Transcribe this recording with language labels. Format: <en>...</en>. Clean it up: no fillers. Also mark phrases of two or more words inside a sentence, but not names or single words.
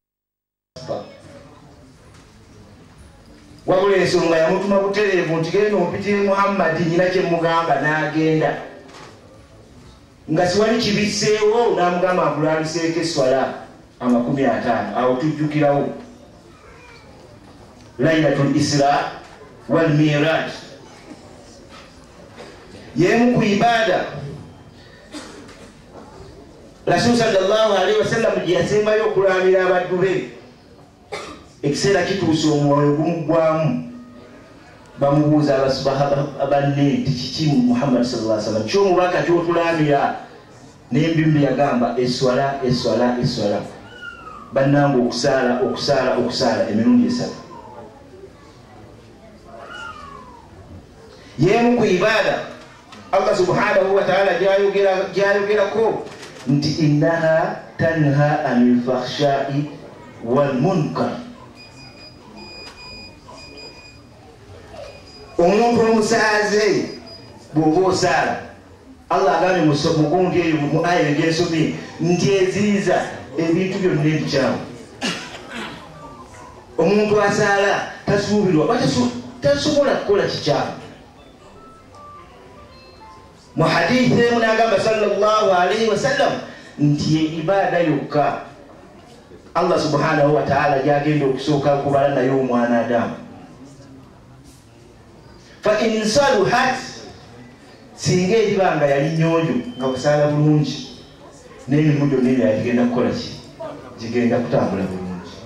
<lg>wabula ensonga yamutuma butereevu nti genda ompitire Muhammadi nyina kye mugamba n'agenda nga siwali kibisseewo n'amugamba akulaaliseeko eswala 50. awo tujjukirawo Laylatul Isra wal Miraj yemu ku ibada Rasul</lg> <ar>صلى الله عليه وسلم</ar> <lg>gye yasembayo okulamira abaddu be ekiseera kituuse omwoyo gumugwamu bamubuuza abasahaba banne nti kiki Muhammad</lg> <ar>صلى الله عليه وسلم</ar> <lg>kyomubaka kyotulamira nembimbi yagamba eswala bannange okusaala emirundi 3 yemu ku ibada Allah</lg> <ar>سبحانه وتعالى</ar> <lg>gyayogerako nti</lg> <ar>إنها تنهى عن الفحشاء والمنكر.</ar> <lg>Omuntu omusaaze bw'oba osaala Allah agambye mu gundi eyo mu aya egyensomye nti eziyiza ebintu byonna ebikyamu. Omuntu asaala tasuubirwa tasobola kukola kikyamu. Mu hadithi emu n'agamba</lg> <ar>صلى الله عليه وسلم</ar> <lg>nti ibada yokka Allah</lg> <ar>سبحانه وتعالى</ar> <lg>gyagenda okusooka kubala nayo omwana Adamu.</lg> <ar>فإن صلحت</ar> <lg>singa eribanga yali nnyonjo nga kusaala bulungi n'emirimu gyonna ebirala gigenda kukola ki gigenda kutambula bulungi.</lg>